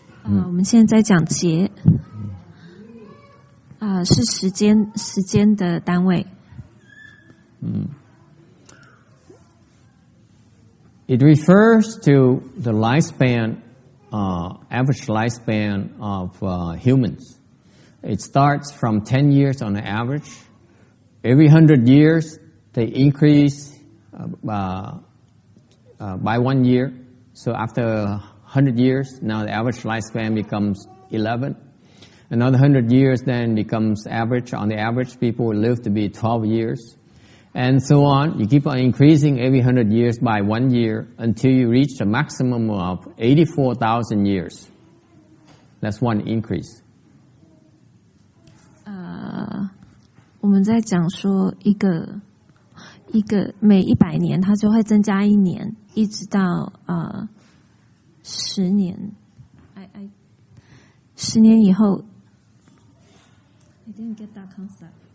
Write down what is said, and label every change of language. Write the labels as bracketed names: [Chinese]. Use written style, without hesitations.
[Chinese] 我们现在讲劫，是时间的单位。 [English] It refers to the lifespan, average lifespan of humans. It starts from 10 years on average. Every 100 years, they increase by 1 year. So after 100 years, now the average lifespan becomes 11. Another 100 years then becomes average. On the average, people will live to be 12 years. And so on. You keep on increasing every 100 years by 1 year until you reach a maximum of 84,000 years. That's one increase. [Chinese] 我们在讲说一个每100年它就会增加1年，一直到10年。 10年以后 [English] I didn't get that concept.